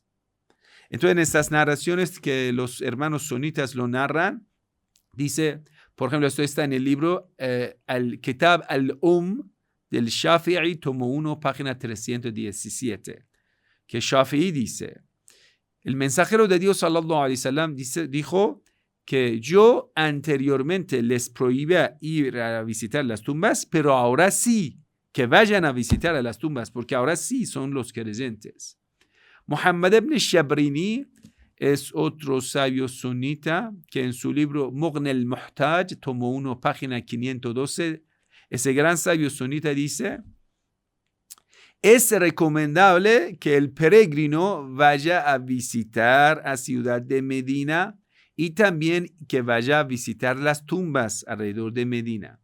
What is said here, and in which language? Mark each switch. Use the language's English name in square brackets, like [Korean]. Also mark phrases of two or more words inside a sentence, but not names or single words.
[Spanish] Entonces, en estas narraciones que los hermanos sunitas lo narran, dice, por ejemplo, esto está en el libro Al-Kitab al-Umm del Shafi'i, tomo 1, página 317, que Shafi'i dice, el mensajero de Dios, [Arabic] صلى الله عليه وسلم, [Spanish] dijo que yo anteriormente les prohibía ir a visitar las tumbas, pero ahora sí, que vayan a visitar a las tumbas, porque ahora sí son los creyentes. Muhammad ibn Shabrini es otro sabio sunita que en su libro Mughni al-Muhtaj, tomo 1, página 512, ese gran sabio sunita dice, es recomendable que el peregrino vaya a visitar a ciudad de Medina y también que vaya a visitar las tumbas alrededor de Medina.